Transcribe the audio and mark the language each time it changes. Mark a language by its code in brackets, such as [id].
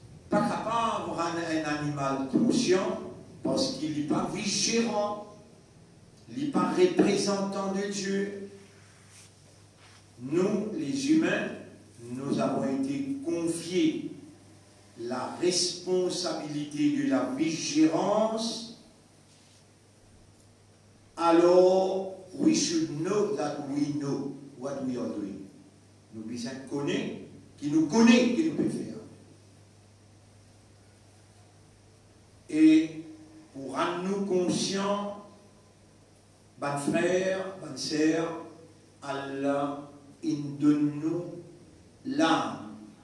[fr] Pas capable de rendre un animal conscient parce qu'il n'est pas vigérant, il n'est pas représentant de Dieu. Nous, les humains, nous avons été confiés la responsabilité de la vigilance. [en] Alors, we should know that we know what we are doing. [fr] Nous besoin connaître, qui nous connaît, qui nous peut faire. Et pour rendre nous conscients, bonnes frères, bonnes sœurs, Allah, il donne nous l'âme.